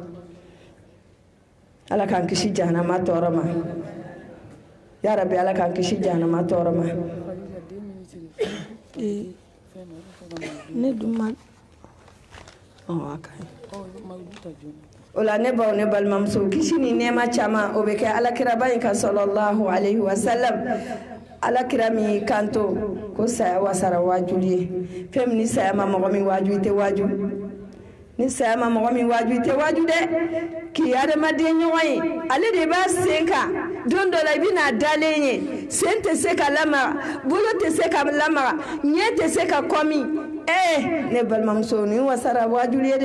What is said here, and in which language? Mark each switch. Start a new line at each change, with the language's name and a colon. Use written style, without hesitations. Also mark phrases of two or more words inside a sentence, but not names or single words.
Bambara: ala k'an kisi jahanama tɔɔrɔ ma
Arabic: يا ربي
Bambara: ala k'an kisi jahanama tɔɔrɔ ma ne dun ma o la ne baw ne balimamuso kisi ni nɛɛma caman o bɛ kɛ alakiraba in kan
Arabic: صلى الله عليه وسلم
Bambara: alakira min kanto ko saya wasara waaju ye fɛn min ni saya ma mɔgɔ min waaju i tɛ waaju ni saya ma mɔgɔ min waaju i tɛ waaju dɛ k'i adamaden ɲɔgɔn ye ale de b'a sen kan don dɔ la i bɛna dalen ye sen tɛ se ka lamaga bolo tɛ se ka lamaga ɲɛ tɛ se ka kɔmi ne balimamuso nin wasara waaju ye